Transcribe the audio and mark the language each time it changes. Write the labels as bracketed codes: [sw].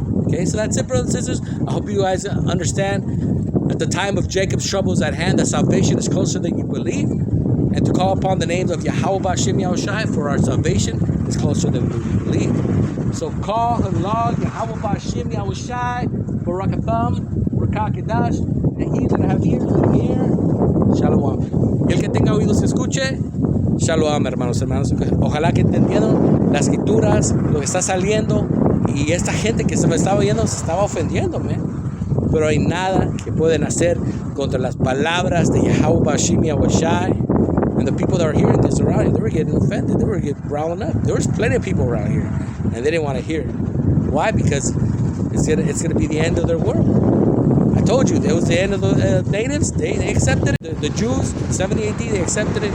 [en] Okay, so that's it, brothers and sisters. I hope you guys understand that the time of Jacob's trouble is at hand, that salvation is closer than you believe, and to call upon the names of Yahweh B'Shem Yahushai for our salvation is closer than we believe. So call Halal Yahweh B'Shem Yahushai, Barakatham, Rakakidash, and he's going to have ears to hear. [he] Shalom. [es] Y el que tenga oídos que escuche. Shalom, hermanos. Ojalá que entendieron las escrituras, lo que está saliendo. Y esta gente que se me estaba oyendo se estaba ofendiendo, pero hay nada que pueden hacer contra las palabras de Yahweh B'Shem Yahushai. [en] And the people that are hearing this around here, they were getting offended. They were getting growling up. There was plenty of people around here, and they didn't want to hear it. Why? Because it's gonna be the end of their world. I told you, it was the end of the natives. They accepted it. The Jews, 70 AD, they accepted it.